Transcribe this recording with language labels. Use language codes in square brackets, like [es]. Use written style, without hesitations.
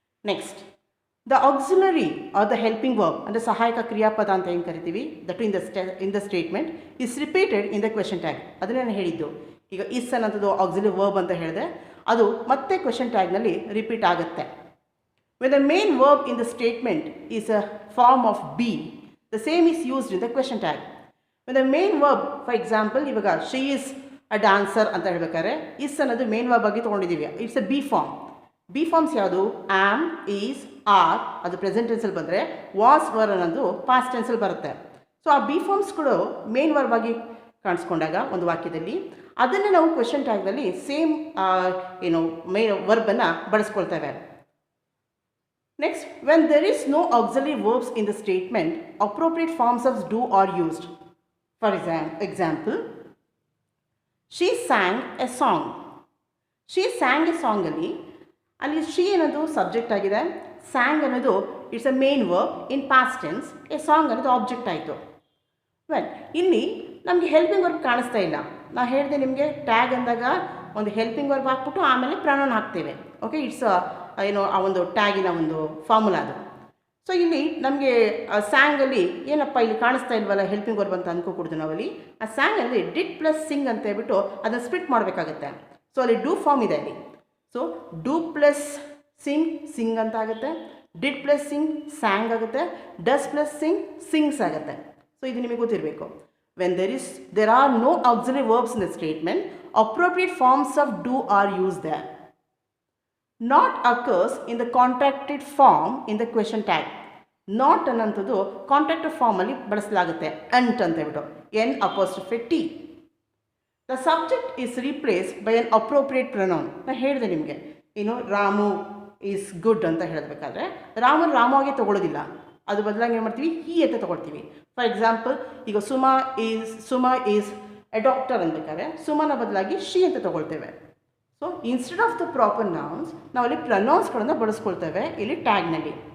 [en] next, the auxiliary or the helping verb [kn] ಅಂದರೆ ಸಹಾಯಕ ಕ್ರಿಯಾಪದ ಅಂತ ಏನು ಕರಿತೀವಿ, [en] That in the statement is repeated in the question tag. [kn] ಅದನ್ನೇ ನಾನು ಹೇಳಿದ್ದು. ಈಗ ಇಸ್ ಅನ್ನೋದು ಆಕ್ಸಿಲರಿ ವರ್ಬ್ ಅಂತ ಹೇಳಿದೆ, ಅದು ಮತ್ತೆ ಕ್ವೆಶನ್ ಟ್ಯಾಗ್ನಲ್ಲಿ ರಿಪೀಟ್ ಆಗುತ್ತೆ. [en] When the main verb in the statement is a form of be, the same is used in the question tag. When the main verb, for example, ಇವಾಗ she is a dancer [kn] ಅಂತ ಹೇಳ್ಬೇಕಾದ್ರೆ [en] is [kn] ಅನ್ನೋದು main verb ಆಗಿ ತೊಗೊಂಡಿದ್ದೀವಿ. [en] It's a be form. Be forms ಯಾವುದು? [kn] Am, is, R ಅದು present ಟೆನ್ಸಲ್ಲಿ ಬಂದರೆ, was, var ಅನ್ನೋದು ಪಾಸ್ಟ್ ಟೆನ್ಸಲ್ಲಿ ಬರುತ್ತೆ. ಸೊ ಆ ಬಿ ಫಾರ್ಮ್ಸ್ಗಳು ಮೇನ್ ವರ್ಬ್ ಆಗಿ ಕಾಣಿಸ್ಕೊಂಡಾಗ ಒಂದು ವಾಕ್ಯದಲ್ಲಿ ಅದನ್ನು ನಾವು question ಟ್ಯಾಗ್ನಲ್ಲಿ same main ವರ್ಬನ್ನು ಬಳಸ್ಕೊಳ್ತೇವೆ. [en] Next, when there is no auxiliary verbs in the statement, appropriate forms of do are used. For example, she sang a song. She sang a song ಅಲ್ಲಿ [kn] ಅಲ್ಲಿ she ಅನ್ನೋದು subject ಆಗಿದೆ, ಸ್ಯಾಂಗ್ ಅನ್ನೋದು it's a main verb in past tense, A song ಅನ್ನೋದು object ಆಯಿತು. Well, ಇಲ್ಲಿ ನಮಗೆ helping verb ಕಾಣಿಸ್ತಾ ಇಲ್ಲ. ನಾವು ಹೇಳಿದೆ ನಿಮಗೆ ಟ್ಯಾಗ್ ಅಂದಾಗ ಒಂದು ಹೆಲ್ಪಿಂಗ್ ವರ್ಬ್ ಹಾಕ್ಬಿಟ್ಟು ಆಮೇಲೆ ಪ್ರನೌನ್ ಹಾಕ್ತೇವೆ. ಓಕೆ, ಇಟ್ಸ್ ಏನು ಆ ಒಂದು ಟ್ಯಾಗಿನ ಒಂದು ಫಾರ್ಮುಲಾ ಅದು. ಸೊ ಇಲ್ಲಿ ನಮಗೆ ಸ್ಯಾಂಗಲ್ಲಿ ಏನಪ್ಪ ಇಲ್ಲಿ ಕಾಣಿಸ್ತಾ ಇಲ್ವಲ್ಲ ಹೆಲ್ಪಿಂಗ್ ವರ್ಬ್ ಅಂತ ಅಂದ್ಕೊಡ್ದು ನಾವಲ್ಲಿ. ಆ ಸ್ಯಾಂಗಲ್ಲಿ ಡಿಡ್ ಪ್ಲಸ್ ಸಿಂಗ್ ಅಂತ ಹೇಳ್ಬಿಟ್ಟು ಅದನ್ನು ಸ್ಪ್ಲಿಟ್ ಮಾಡಬೇಕಾಗತ್ತೆ. ಸೊ ಅಲ್ಲಿ ಡೂ ಫಾರ್ಮ್ ಇದೆ ಅಲ್ಲಿ. So do plus Singh Singh ಅಂತ ಆಗುತ್ತೆ, ಡಿಡ್ ಪ್ಲಸ್ ಸಿಂಗ್ ಸ್ಯಾಂಗ್ ಆಗುತ್ತೆ, ಡಸ್ ಪ್ಲಸ್ ಸಿಂಗ್ ಸಿಂಗ್ಸ್ ಆಗುತ್ತೆ. ಸೊ ಇದು ನಿಮಗೆ ಗೊತ್ತಿರಬೇಕು. [en] When there are no auxiliary verbs in the statement, appropriate forms of do are used there. Not occurs in the contracted form in the question tag. [kn] Not ಅನ್ನಂಥದ್ದು contracted ಫಾರ್ಮಲ್ಲಿ ಬಳಸಲಾಗುತ್ತೆ. ಅಂಟ್ ಅಂತ ಹೇಳ್ಬಿಟ್ಟು N''T. [en] The subject is replaced by an appropriate pronoun. [kn] ನಾನು ಹೇಳಿದೆ ನಿಮಗೆ, Ramu is good ಅಂತ ಹೇಳಬೇಕಾದ್ರೆ ರಾಮು ಆಗಿ ತಗೊಳ್ಳೋದಿಲ್ಲ, ಅದು ಬದಲಾಗಿ ಏನು ಮಾಡ್ತೀವಿ, ಹಿ ಅಂತ ತೊಗೊಳ್ತೀವಿ. ಫಾರ್ ಎಕ್ಸಾಂಪಲ್, ಈಗ ಸುಮಾ ಈಸ್ ಎ ಡಾಕ್ಟರ್ ಅನ್ಬೇಕಾದ್ರೆ ಸುಮಾನ ಬದಲಾಗಿ ಶಿ ಅಂತ ತೊಗೊಳ್ತೇವೆ. So instead of the proper nouns ನಾವಲ್ಲಿ ಪ್ರನೌನ್ಸ್ಗಳನ್ನು ಬಳಸ್ಕೊಳ್ತೇವೆ ಇಲ್ಲಿ ಟ್ಯಾಗ್ನಲ್ಲಿ.